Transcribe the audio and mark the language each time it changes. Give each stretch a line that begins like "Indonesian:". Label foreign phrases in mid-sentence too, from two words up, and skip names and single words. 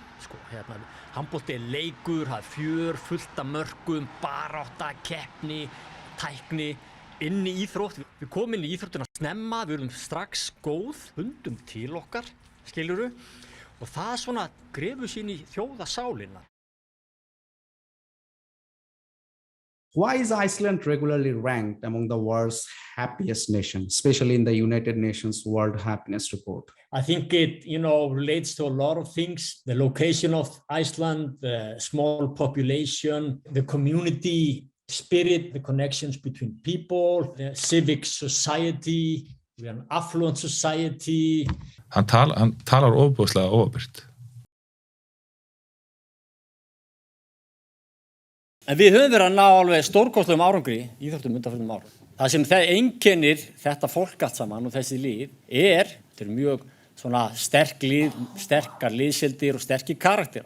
Icelandic: Sko, handbolti leikur, það fjör, fullt af mörkum, barátta, keppni, tækni, inn í íþrótt. Við komum inn í íþróttina snemma, við erum strax góð, fundum til okkar, skiljuru, og það svona grefur sín í þjóðasálina.
English: Why is Iceland regularly ranked among the world's happiest nations, especially in the United Nations World Happiness Report? I think it, relates to a lot of things. The location of Iceland, the small population, the community spirit, the connections between people, the civic society, we are an affluent society.
Icelandic: Hann talar ofboðslega óábyrgt. En við höfum verið að ná alveg stórkostlegum árangri í íþróttum undanfarnum árum. Það sem einkennir þetta fólk allt saman og þessi lið þetta er mjög svona sterkar liðsheildir og sterkir karakterar.